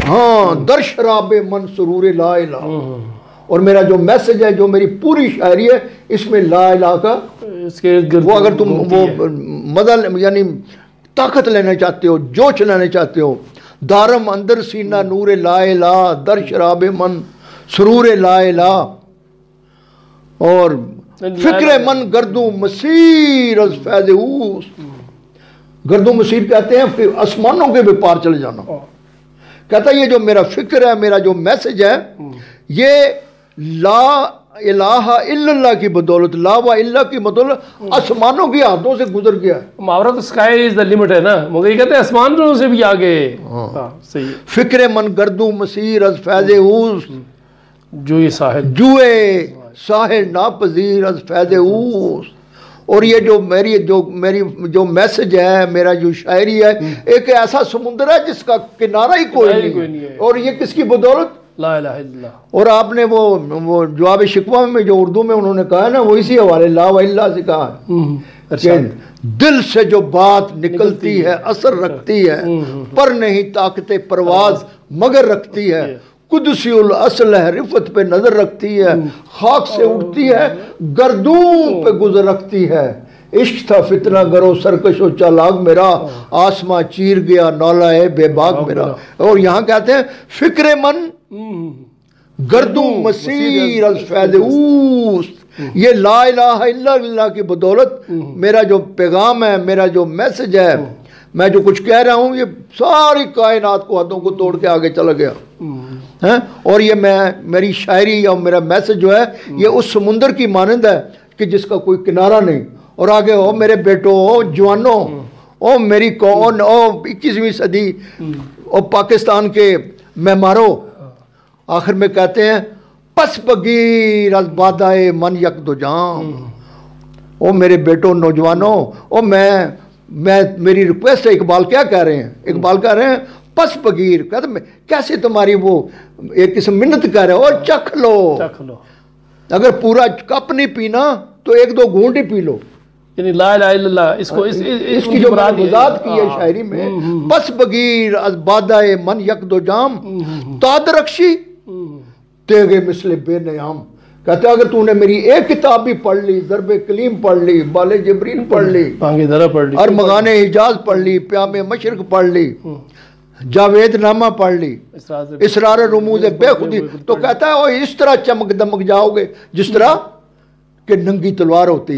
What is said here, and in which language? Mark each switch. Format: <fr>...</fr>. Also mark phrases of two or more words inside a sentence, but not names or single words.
<ur>ہاں</ur> <fa>در شراب من سرور لا الہ.</fa> <ur>اور میرا جو میسج ہے جو میری پوری شاعری ہے اس میں</ur> <ar>لا الہ</ar> <ur>کا وہ اگر تم وہ مزہ یعنی طاقت لینا چاہتے ہو جوش لینا چاہتے ہو</ur> <fa>دارم اندر سینہ نور لا الہ در شراب من سرور لا الہ</fa> <ur>اور</ur> <fa>فکر من گردوں مسیر از فیض اوس. گردوں مسیر</fa> <ur>کہتے ہیں پھر آسمانوں کے بھی پار چلے جانا. کہتا ہے یہ جو میرا فکر ہے میرا جو میسج ہے یہ</ur> <ar>لا الہ الا اللہ</ar> <ur>کی بدولت،</ur> <ar>لا و الا</ar> <ur>کی بدولت آسمانوں کی ہاتھوں سے گزر گیا ہے۔ محاورہ تو</ur> <en>sky is the limit</en> <ur>ہے نا، مگر یہ کہتے ہیں آسمانوں سے بھی آگے۔ ہاں صحیح ہے۔</ur> <fa>فکر من گردوں مسیر از فیض اوست، جو یہ ساحل جوئے ساحل ناپذیر از فیض اوست۔</fa> <ur>اور یہ جو میسج ہے، میرا جو شاعری ہے، ایک ایسا سمندر ہے جس کا کنارہ ہی کوئی نہیں ہے، اور یہ کس کی بدولت؟</ur> <ar>لا الہ الا اللہ۔</ar> <ur>اور آپ نے وہ جواب شکوہ میں جو اردو میں انہوں نے کہا ہے نا، وہ اسی حوالے</ur> <ar>لا و الا</ar> <ur>سے کہا ہے کہ دل سے جو بات نکلتی ہے اثر رکھتی ہے، پر نہیں طاقت پرواز مگر رکھتی ہے، قدسی الاصل ہے رفت پہ نظر رکھتی ہے، خاک سے اٹھتی ہے گردوں پہ گزر رکھتی ہے، عشق تھا فتنہ گرو سرکش و چالاک میرا، آسماں چیر گیا نالا ہے بے باک میرا۔ اور یہاں کہتے ہیں</ur> <fa>فکر من گردوں مسیر از فیض اوست،</fa> <ur>یہ</ur> <ar>لا الہ الا اللہ</ar> <ur>کی بدولت میرا جو پیغام ہے، میرا جو میسج ہے، میں جو کچھ کہہ رہا ہوں، یہ ساری کائنات کو حدوں کو توڑ کے آگے چلا گیا۔ اور یہ میری شاعری یا میرا میسج جو ہے، یہ اس سمندر کی مانند ہے کہ جس کا کوئی کنارہ نہیں۔ اور آگے ہو میرے بیٹوں، او جوانوں، او میری کون، او 21ویں صدی، او پاکستان کے معماروں، آخر میں کہتے ہیں</ur> <fa>پس بگیر از بادائے من یک دو جام۔</fa> <ur>او میرے بیٹوں، نوجوانوں، او میری ریکویسٹ ہے۔ اقبال کیا کہہ رہے ہیں؟ اقبال کہہ رہے ہیں</ur> <fa>پس بگیر،</fa> <ur>کہتے ہیں کیسے تمہاری وہ ایک قسم منت کہہ رہے ہو، اور چکھ لو، اگر پورا کپ نہیں پینا تو 1-2 گھونٹ ہی پی لو۔ یعنی</ur> <ar>لا الہ الا اللہ،</ar> <ur>اس کی جو وضاحت کی ہے شاعری میں،</ur> <fa>پس بگیر از بادائے من یک دو جام، تاد رکشی تیغے مثل بے نیام۔</fa> <ur>کہتے ہیں اگر تو نے میری ایک کتاب بھی پڑھ لی، ضرب کلیم پڑھ لی، بال جبرین پڑھ لی، ارمغان حجاز پڑھ لی، پیام مشرق پڑھ لی، جاوید نامہ پڑھ لی، اسرار رموز بے خودی، تو کہتا ہے وہ اس طرح چمک دمک جاؤ گے جس طرح کہ ننگی تلوار ہوتی ہے۔</ur>